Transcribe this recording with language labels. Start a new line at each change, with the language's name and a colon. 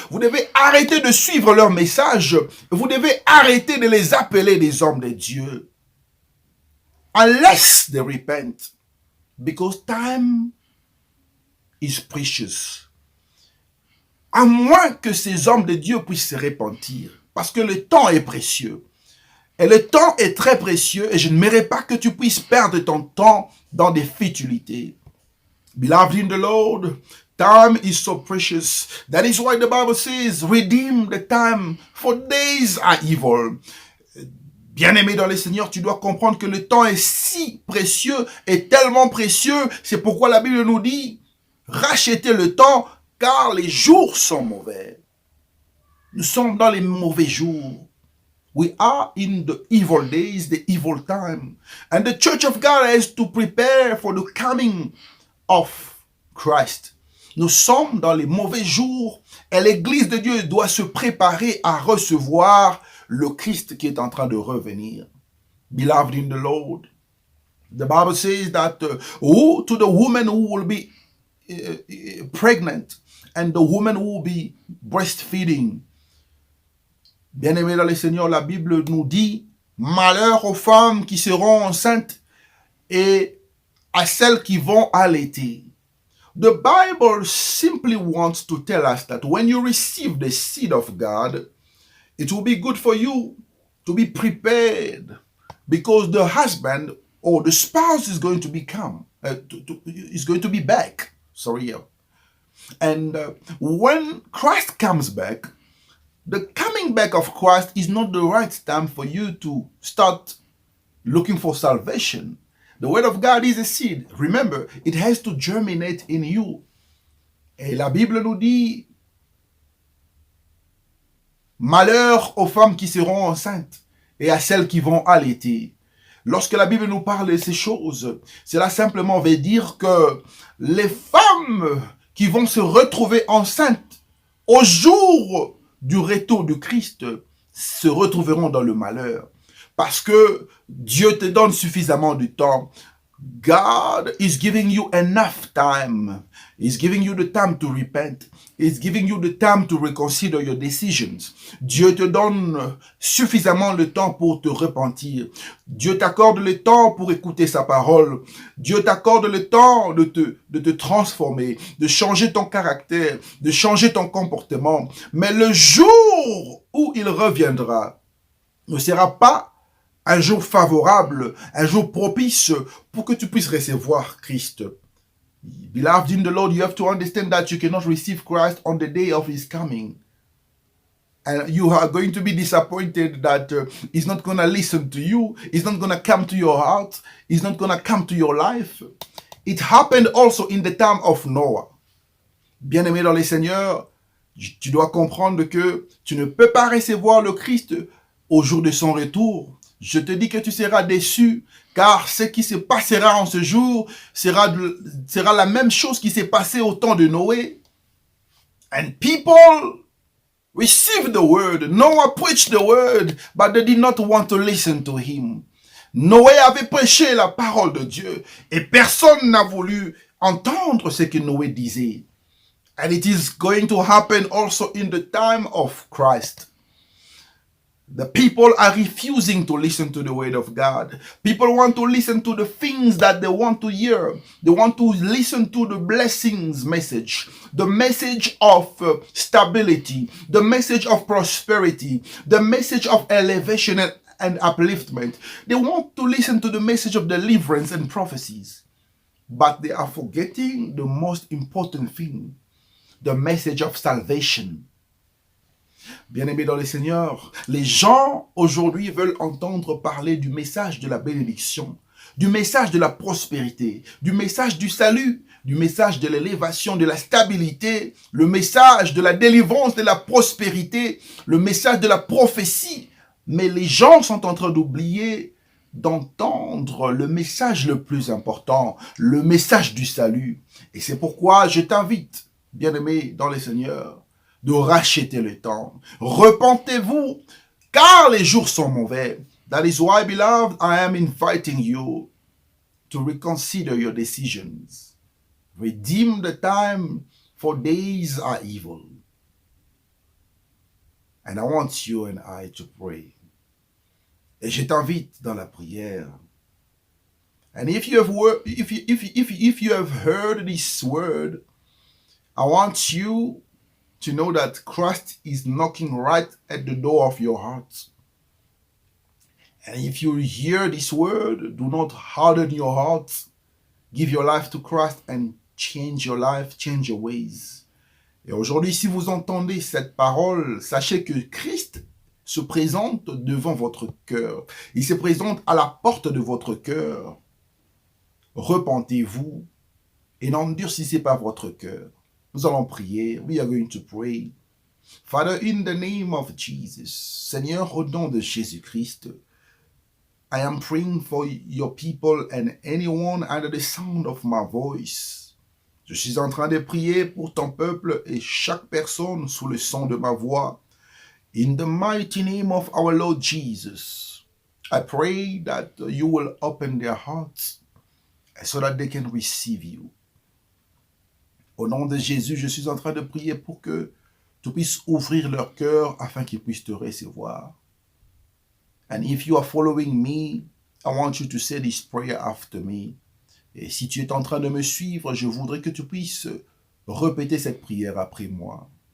French: Vous devez arrêter de suivre leurs messages. Vous devez arrêter de les appeler des hommes de Dieu.
English: Unless they repent. Because time is precious.
French: À moins que ces hommes de Dieu puissent se repentir. Parce que le temps est précieux. Et le temps est très précieux et je ne mérite pas que tu puisses perdre ton temps dans des futilités.
English: Beloved in the Lord, time is so precious. That is why the Bible says, redeem the time, for days are evil.
French: Bien-aimé dans le Seigneur, tu dois comprendre que le temps est si précieux et tellement précieux. C'est pourquoi la Bible nous dit, rachetez le temps car les jours sont mauvais. Nous sommes dans les mauvais jours.
English: We are in the evil days, the evil time. And the Church of God has to prepare for the coming of Christ.
French: Nous sommes dans les mauvais jours et l'Église de Dieu doit se préparer à recevoir le Christ qui est en train de revenir.
English: Beloved in the Lord, the Bible says that to the woman who will be pregnant and the woman will be breastfeeding.
French: Bien-aimés dans le Seigneur, la Bible nous dit, malheur aux femmes qui seront enceintes et à celles qui vont allaiter.
English: The Bible simply wants to tell us that when you receive the seed of God, it will be good for you to be prepared, because the husband or the spouse is going to is going to be back. And when Christ comes back, the coming back of Christ is not the right time for you to start looking for salvation. The word of God is a seed. Remember, it has to germinate in you.
French: Et la Bible nous dit, malheur aux femmes qui seront enceintes et à celles qui vont allaiter. Lorsque la Bible nous parle de ces choses, cela simplement veut dire que les femmes qui vont se retrouver enceintes au jour du retour du Christ se retrouveront dans le malheur. Parce que Dieu te donne suffisamment de temps.
English: God is giving you enough time. He's giving you the time to repent. He's giving you the time to reconsider your decisions.
French: Dieu te donne suffisamment le temps pour te repentir. Dieu t'accorde le temps pour écouter sa parole. Dieu t'accorde le temps de te transformer, de changer ton caractère, de changer ton comportement. Mais le jour où il reviendra ne sera pas un jour favorable, un jour propice pour que tu puisses recevoir Christ.
English: Beloved in the Lord, you have to understand that you cannot receive Christ on the day of his coming. And you are going to be disappointed that he's not going to listen to you. He's not going to come to your heart. He's not going to come to your life. It happened also in the time of Noah.
French: Bien-aimé dans le Seigneur, tu dois comprendre que tu ne peux pas recevoir le Christ au jour de son retour. Je te dis que tu seras déçu, car ce qui se passera en ce jour sera la même chose qui s'est passé au temps de Noé.
English: And people received the word. Noah preached the word, but they did not want to listen to him.
French: Noé avait prêché la parole de Dieu, et personne n'a voulu entendre ce que Noé disait.
English: And it is going to happen also in the time of Christ. The people are refusing to listen to the word of God. People want to listen to the things that they want to hear. They want to listen to the blessings message, the message of stability, the message of prosperity, the message of elevation and upliftment. They want to listen to the message of deliverance and prophecies. But they are forgetting the most important thing, the message of salvation.
French: Bien-aimés dans le Seigneur, les gens aujourd'hui veulent entendre parler du message de la bénédiction, du message de la prospérité, du message du salut, du message de l'élévation, de la stabilité, le message de la délivrance, de la prospérité, le message de la prophétie. Mais les gens sont en train d'oublier d'entendre le message le plus important, le message du salut. Et c'est pourquoi je t'invite, bien-aimé dans le Seigneur, de racheter le temps. Repentez-vous, car les jours sont mauvais.
English: That is why, beloved, I am inviting you to reconsider your decisions. Redeem the time, for days are evil. And I want you and I to pray.
French: Et je t'invite dans la prière.
English: And if you have heard this word, I want you to know that Christ is knocking right at the door of your heart. And if you hear this word, do not harden your heart. Give your life to Christ and change your life, change your ways.
French: Et aujourd'hui, si vous entendez cette parole, sachez que Christ se présente devant votre cœur. Il se présente à la porte de votre cœur. Repentez-vous et n'endurcissez pas votre cœur. Nous allons prier.
English: We are going to pray. Father, in the name of Jesus,
French: Seigneur, au nom de Jésus-Christ,
English: I am praying for your people and anyone under the sound of my voice.
French: Je suis en train de prier pour ton peuple et chaque personne sous le son de ma voix.
English: In the mighty name of our Lord Jesus, I pray that you will open their hearts so that they can receive you.
French: Au nom de Jésus, je suis en train de prier pour que tu puisses ouvrir leur cœur afin qu'ils puissent te recevoir.
English: And if you are following me, I want you to say this prayer after me.
French: Et si tu es en train de me suivre, je voudrais que tu puisses répéter cette prière après moi.